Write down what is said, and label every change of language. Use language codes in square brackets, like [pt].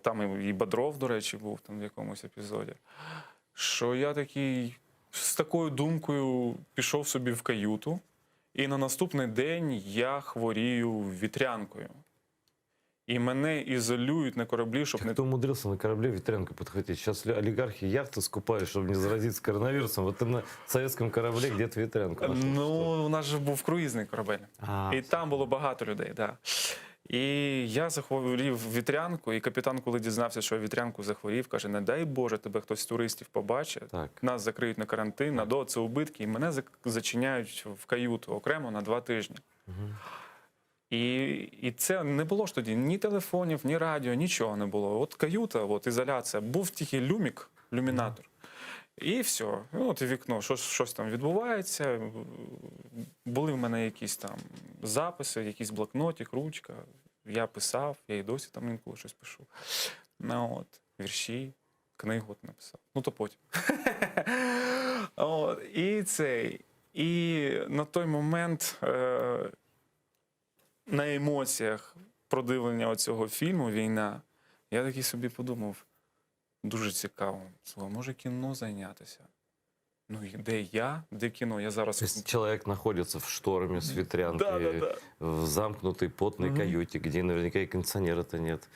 [uk] Там і Бодров, до речі, був там в якомусь епізоді. Що я такий з такою думкою пішов собі в каюту, і на наступний день я хворію вітрянкою. І мене ізолюють на кораблі, щоб не... [ru] Кто умудрился на корабле ветрянку подхватить? Сейчас олигархи яхты скупают, чтобы не заразиться коронавирусом. Вот ты на советском корабле где-то ветрянку нашел. [uk] Ну, у нас же був круїзний корабель. І там було багато людей, да. І я захворів вітрянку, і капітан, коли дізнався, що я вітрянку захворів, каже, не дай Боже, тебе хтось з туристів побачить, Так. нас закриють на карантин, на ДО, це убитки, і мене зачиняють в каюту окремо на 2 тижні. І це не було ж тоді ні телефонів, ні радіо, нічого не було. От каюта, от ізоляція, був тільки люмінатор. І все. Ну, от і вікно, щось там відбувається. Були в мене якісь там записи, якийсь блокнотик, ручка. Я писав, я і досі там інколи щось пишу. Ну, от, вірші, книгу от написав. Ну, то потім. От, і на той момент на емоціях продивлення цього фільму «Війна», я такий собі подумав, дуже цікаво. Слухай, може кіно зайнятися? Ну, і де я, де кіно? Я зараз... [ru] То есть человек находится в шторме с ветрянкой, Да. в замкнутой потной каюте, где наверняка и кондиционера-то нет.